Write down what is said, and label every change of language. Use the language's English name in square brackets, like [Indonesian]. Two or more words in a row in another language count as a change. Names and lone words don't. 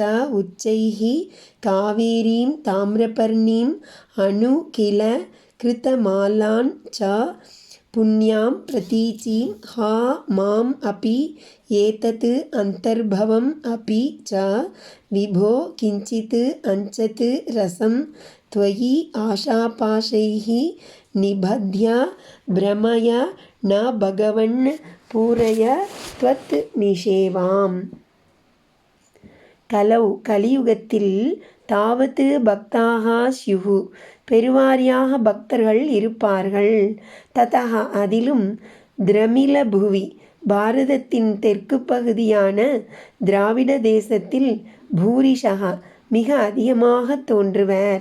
[Sanskrit] उच्चैः कावेरीं ताम्रपर्णीम् अनु किल कृतमालान् च पुण्यां प्रतीचीं हा माम् अपि एतत् अन्तर्भवम् अपि च विभो किञ्चित् अंचत् रसं त्वयि आशापाशैः निबध्य भ्रमय न भगवन् पूरय त्वत् निषेवाम्. [Tamil] கலௌ கலியுகத்தில் [Sanskrit] तावत् भक्ताः स्युः [Tamil] பெருவாரியாக பக்தர்கள் இருப்பார்கள். ததஹ அதிலும் [Sanskrit] द्रमिल भुवि [Tamil] பாரதத்தின் தெற்கு பகுதியான திராவிட தேசத்தில் பூரிஷக மிக அதிகமாக தோன்றுவர்.